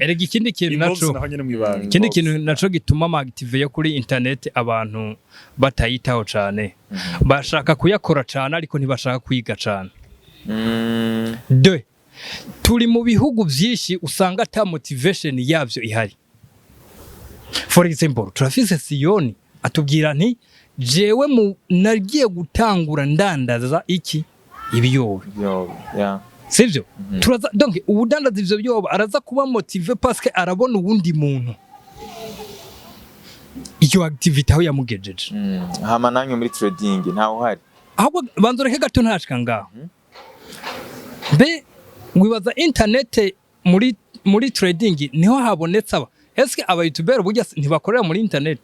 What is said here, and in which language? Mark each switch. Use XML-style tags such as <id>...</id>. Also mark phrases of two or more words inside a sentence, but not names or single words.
<rn>erega ikindi kintu naco gituma amactive yo kuri internet abantu batayitaho cane bashaka kuyakora cane ariko ntibashaka kwiga cane turi mu bihugu vyinshi usanga ata motivation yavyo ihari</rn> <en>for example</en> <rn>turafise Siyoni atubwira nti jewe nagiye gutangura ndandaza iki ibiyobe sivyo turaza donc ubudandaza ivyo byoba araza kuba motive</rn> <fr>parce que</fr> <rn>arabona uwundi muntu iyo activity aho yamugejeje hama nanyo muri trading ntaho hari ahubwo banzoreke gato ntashika ngaho be wibaza internet muri trading niho habonetse aba eske aba youtuber burya ntibakorera muri internet</rn>